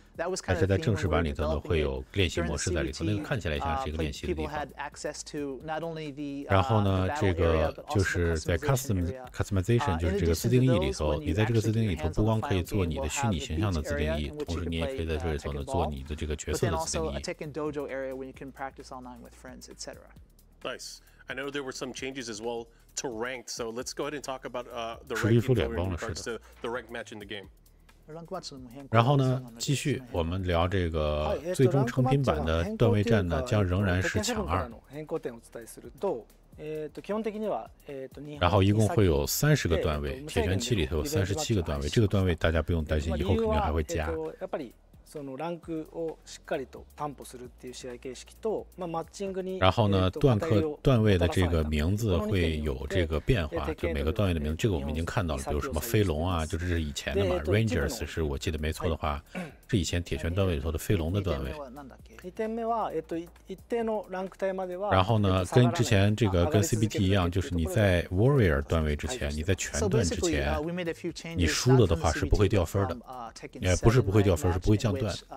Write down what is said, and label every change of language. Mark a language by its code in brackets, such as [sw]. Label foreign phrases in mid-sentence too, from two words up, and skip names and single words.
[zh] 但是在正式版里头呢，会有练习模式在里头，那个看起来像是一个练习的地方。然后呢，这个就是在 customization， 就是这个自定义里头，你在这个自定义里头不光可以做你的虚拟形象的自定义，同时你也可以在这里头呢做你的这个角色的自定义。 [en] Nice. I know there were some changes as well to ranked, so let's go ahead and talk about the ranking in regards to the ranked match in the game. [zh] 然后呢，继续我们聊这个最终成品版的段位战呢，将仍然是抢2。然后一共会有30个段位，铁拳7里头有37个段位，这个段位大家不用担心，以后肯定还会加。 [ja] そのランクをしっかりと担保するっていう試合形式と、マッチングに。 [zh] 然后呢，段位的这个名字会有这个变化，就每个段位的名字，这个我们已经看到了，比如什么飞龙啊，就这是以前的嘛 ，Rangers 是我记得没错的话，是以前铁拳段位里头的飞龙的段位。然后呢，跟之前这个跟 CBT 一样，就是你在 Warrior 段位之前，你在拳段之前，你输了的话是不会掉分的，也不是不会掉分，是不会降段。